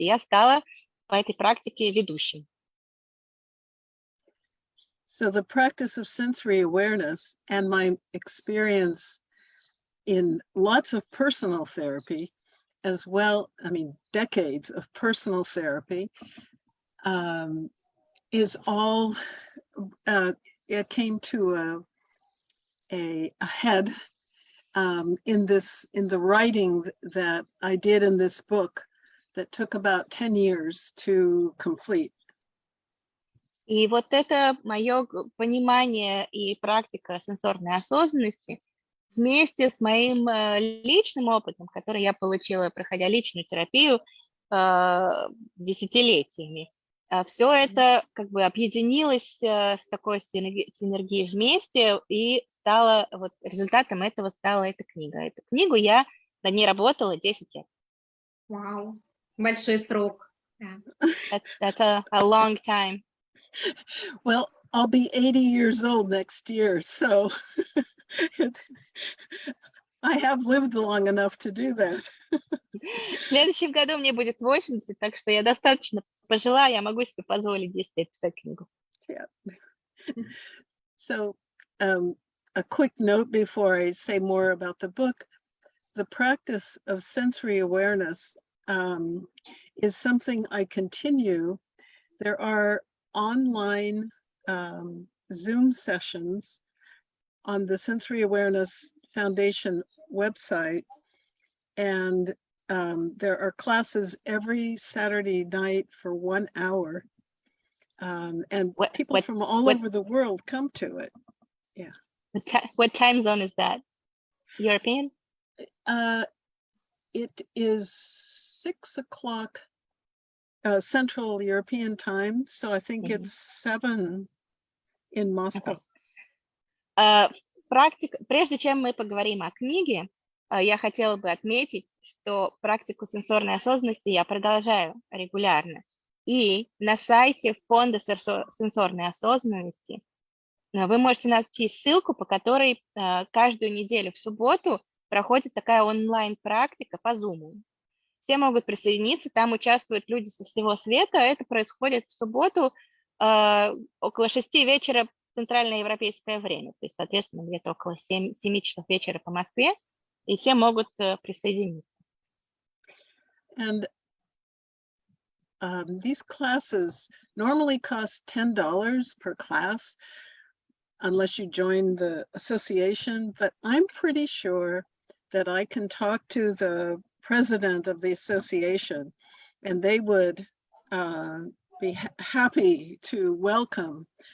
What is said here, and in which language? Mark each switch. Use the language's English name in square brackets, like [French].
[Russian] И я стала по этой практике ведущим. [English] So the practice of sensory awareness and my experience in lots of personal therapy as well, I mean, decades of personal therapy, is all, it came to a head in the writing that I did in this book that took about 10 years to complete. [Russian] И вот это мое понимание и практика сенсорной осознанности вместе с моим личным опытом, который я получила, проходя личную терапию десятилетиями, все это как бы объединилось с такой синергией вместе, и стало, вот результатом этого стала эта книга. Эту книгу я над ней работала 10 лет. Вау, большой срок. Да. [English] That's a long time. Well, I'll be 80 years old next year, so I have lived long enough to do that. [Russian] В следующем году мне будет 80, так что я достаточно пожила, я могу себе позволить 10 лет писать книгу. [English] Yeah. So, a quick note before I say more about the book. The practice of sensory awareness is something I continue. There are online Zoom sessions on the Sensory Awareness Foundation website, and there are classes every Saturday night for 1 hour, and people from all over the world come to it. Yeah. What time zone is that? European? It is 6 o'clock Central European time, so I think it's 7 in Moscow. [Russian] Прежде чем мы поговорим о книге, я хотела бы отметить, что практику сенсорной осознанности я продолжаю регулярно. И на сайте Фонда сенсорной осознанности вы можете найти ссылку, по которой каждую неделю в субботу проходит такая онлайн-практика по Zoom. Все могут присоединиться, там участвуют люди со всего света. Это происходит в субботу около 6 вечера центральноевропейское время, то есть, соответственно, где-то около 7 часов вечера по Москве, и все могут присоединиться. [English] And these classes normally cost $10 per class, unless you join the association, but I'm pretty sure that I can talk to the president of the association, and they would be happy to welcome